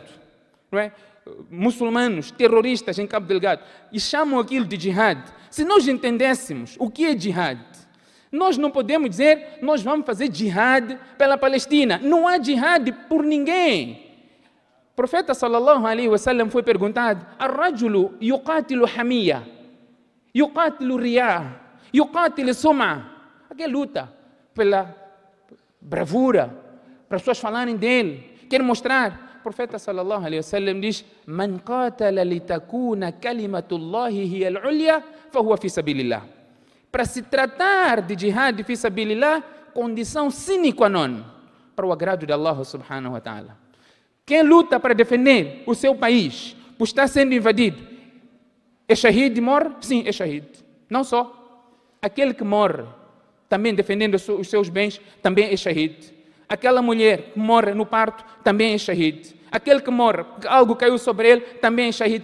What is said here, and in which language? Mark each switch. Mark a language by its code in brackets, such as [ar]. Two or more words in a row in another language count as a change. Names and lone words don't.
[pt] Não é? Muçulmanos, terroristas em Cabo Delgado, e chamam aquilo de jihad. Se nós entendêssemos o que é jihad, nós não podemos dizer: nós vamos fazer jihad pela Palestina. Não há jihad por ninguém. O profeta [ar] صلى الله عليه وسلم [pt] foi perguntado: [ar] الرجل يقاتل حمية، يقاتل رياء، يقاتل سمعة. [pt] Aquela luta pela bravura, para as pessoas falarem dele, quer mostrar. O profeta [ar] صلى الله عليه وسلم [pt] diz: [ar] من قاتل لتكون كلمة الله هي العليا فهو في سبيل الله. [pt] Para se tratar de [ar] جهاد في سبيل الله, [pt] condição [la] sine qua non [pt] para o agrado de Allah [ar] سبحانه وتعالى. [pt] Quem luta para defender o seu país, por estar sendo invadido, é shahid e morre? Sim, é shahid. Não só. Aquele que morre também defendendo os seus bens, também é shahid. Aquela mulher que morre no parto, também é shahid. Aquele que morre, algo caiu sobre ele, também é shahid.